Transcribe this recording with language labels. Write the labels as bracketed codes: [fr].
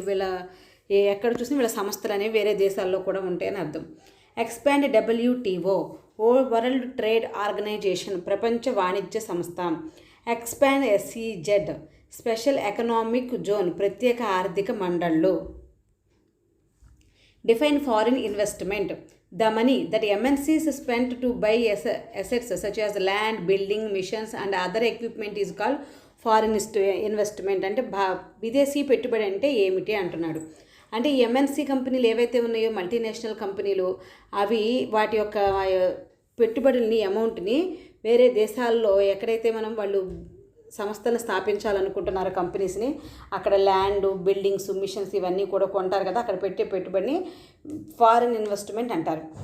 [te] వీళ్ళ ఎక్కడ చూసినా వీళ్ళ సంస్థలు అనేవి వేరే దేశాల్లో కూడా ఉంటాయని అర్థం. [en] Expand WTO, world trade organization, ప్రపంచ వాణిజ్య సంస్థ. Expand SEZ, special economic zone, ప్రత్యేక ఆర్థిక మండళ్ళు. Define foreign investment. The money that MNCs spent to buy assets such as land, building, missions and other equipment is called foreign investment. [te] అంటే విదేశీ పెట్టుబడి అంటే ఏమిటి అంటున్నాడు. అంటే ఈ MNC కంపెనీలు ఏవైతే ఉన్నాయో మల్టీనేషనల్ కంపెనీలు, అవి వాటి యొక్క పెట్టుబడుల్ని, అమౌంట్ని వేరే దేశాల్లో ఎక్కడైతే వాళ్ళు సంస్థలను స్థాపించాలనుకుంటున్నారు కంపెనీస్ని, అక్కడ ల్యాండ్, బిల్డింగ్స్, మిషన్స్ ఇవన్నీ కూడా కొంటారు కదా, అక్కడ పెట్టే పెట్టుబడిని ఫారిన్ ఇన్వెస్ట్మెంట్ అంటారు.